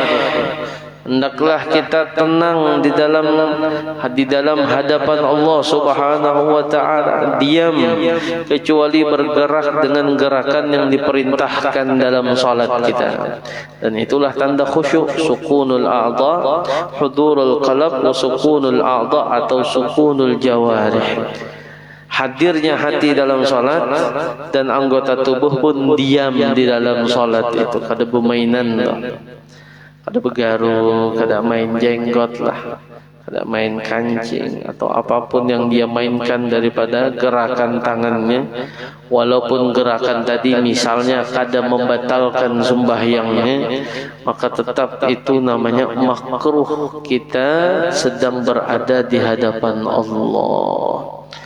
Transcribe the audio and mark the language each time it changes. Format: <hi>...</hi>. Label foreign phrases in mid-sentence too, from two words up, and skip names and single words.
<id>Hendaklah kita tenang di dalam hadapan Allah</id> <ar>Subhanahu wa taala,</ar> <id>diam kecuali bergerak dengan gerakan yang diperintahkan dalam salat kita. Dan itulah tanda khusyuk,</id> <ar>sukunul a'dha, hudurul qalb wa sukunul a'dha</ar> <id>atau</id> <ar>sukunul jawarih.</ar> <id>Hadirnya hati dalam salat dan anggota tubuh pun diam di dalam salat itu.</id> <bjn>Kada bermainan lah, kada begaru, kada main jenggot lah, kada main kancing atau apapun yang dia mainkan daripada gerakan tangannya. Walaupun gerakan tadi misalnya kada membatalkan sembahyangnya, maka tetap itu namanya makruh.</bjn> <id>Kita sedang berada di hadapan Allah.</id>